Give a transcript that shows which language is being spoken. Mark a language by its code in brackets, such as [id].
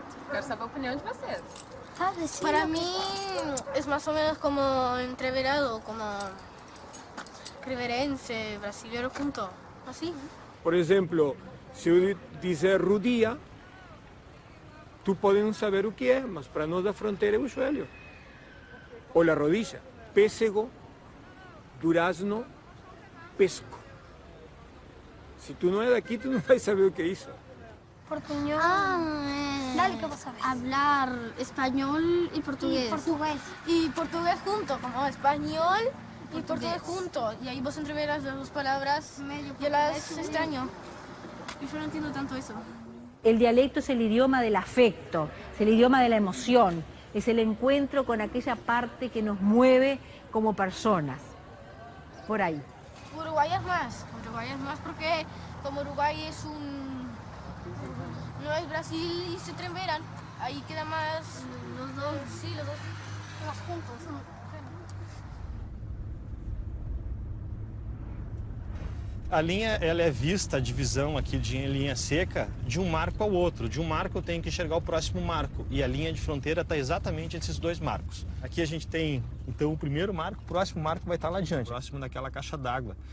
[pt] Quero saber a opinião de vocês. [es] Para mí es más o menos como entreverado, como riverense, brasileiro junto, así. [pt] Por exemplo, se eu dizer rodia, tu podes não saber o que é, mas para nós da fronteira é o joelho. Ou a rodilla. Pêssego, durazno, pesco. Se tu não é daqui, tu não vai saber o que é isso. [es] Portuñol. Dale, que vos sabés. Hablar español y portugués. Y portugués junto, como español y portugués junto. Y ahí vos entreveras las dos palabras y las extraño. Y yo no entiendo tanto eso. El dialecto es el idioma del afecto, es el idioma de la emoción, es el encuentro con aquella parte que nos mueve como personas. Por ahí. Uruguay es más porque como Uruguay es no es Brasil y se entreveran, ahí queda más los dos, más juntos. [pt] A linha ela é vista, a divisão aqui de linha seca, de um marco ao outro. De um marco eu tenho que enxergar o próximo marco. E a linha de fronteira está exatamente entre esses dois marcos. Aqui a gente tem, então, o primeiro marco, o próximo marco vai estar lá adiante, próximo daquela caixa d'água.